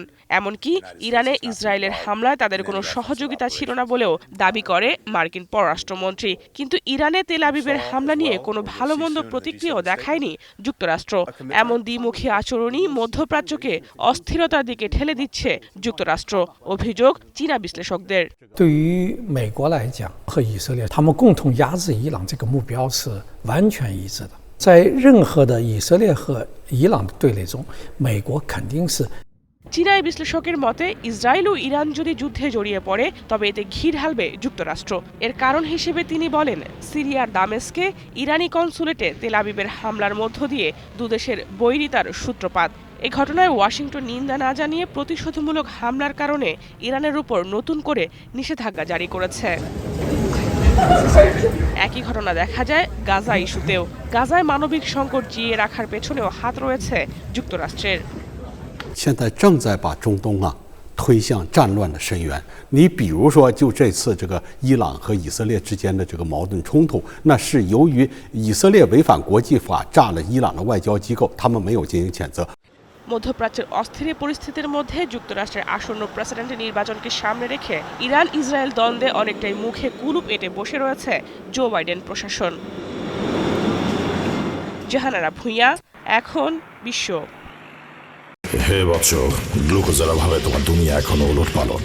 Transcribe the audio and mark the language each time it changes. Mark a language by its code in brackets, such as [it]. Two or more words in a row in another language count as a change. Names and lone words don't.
[bn] এমনকি ইরানে ইসরায়েলের হামলায় তাদের কোনো সহযোগিতা ছিল না বলেও দাবি করে মার্কিন পররাষ্ট্রমন্ত্রী। কিন্তু ইরানে তেল আবিবের হামলা নিয়ে কোনো ভালো মন্দ প্রতিক্রিয়াও দেখায়নি যুক্তরাষ্ট্র। এমন দ্বিমুখী আচরণই মধ্যপ্রাচ্যকে অস্থিরতার দিকে ঠেলে দিচ্ছে যুক্তরাষ্ট্র, অভিযোগ চীনা বিশ্লেষকদের। [zh] 对于美国来讲和以色列，他们共同压制伊朗这个目标是完全一致的。在任何的以色列和伊朗的对垒中，美国肯定是。 [bn] চীনা বিশ্লেষকের মতে, ইসরায়েল ও ইরান যদি যুদ্ধে জড়িয়ে পড়ে তবে এতে ঘি ঢালবে যুক্তরাষ্ট্র। এর কারণ হিসেবে তিনি বলেন, সিরিয়ার দামেস্কে ইরানি কনসুলেটে তেল আবিবের হামলার মধ্য দিয়ে দুদেশের বৈরিতার সূত্রপাত। এই ঘটনায় ওয়াশিংটন নিন্দা না জানিয়ে প্রতিশোধমূলক হামলার কারণে ইরানের উপর নতুন করে নিষেধাজ্ঞা জারি করেছে। একই ঘটনা দেখা যায় গাজা ইস্যুতেও। গাজায় মানবিক সংকট জিইয়ে রাখার পেছনেও হাত রয়েছে যুক্তরাষ্ট্রের। [zh] 现在正在把中东推向战乱的深渊。你比如说，就这次这个伊朗和以色列之间的这个矛盾冲突，那是由于以色列违反国际法，炸了伊朗的外交机构，他们没有进行谴责。 [bn] মধ্যপ্রাচ্যের অস্থির পরিস্থিতির মধ্যে যুক্তরাষ্ট্রের আসন্ন প্রেসিডেন্ট নির্বাচনকে সামনে রেখে ইরান ইসরায়েল দ্বন্দ্বে অনেকটাই মুখে কুলুপ এঁটে বসে রয়েছে জো বাইডেন প্রশাসন। জাহানারা ভুঁইয়া, এখন বিশ্ব। হে বৎস, গ্লুকোজের অভাবে তোমার দুনিয়া এখনো ওলট পালট।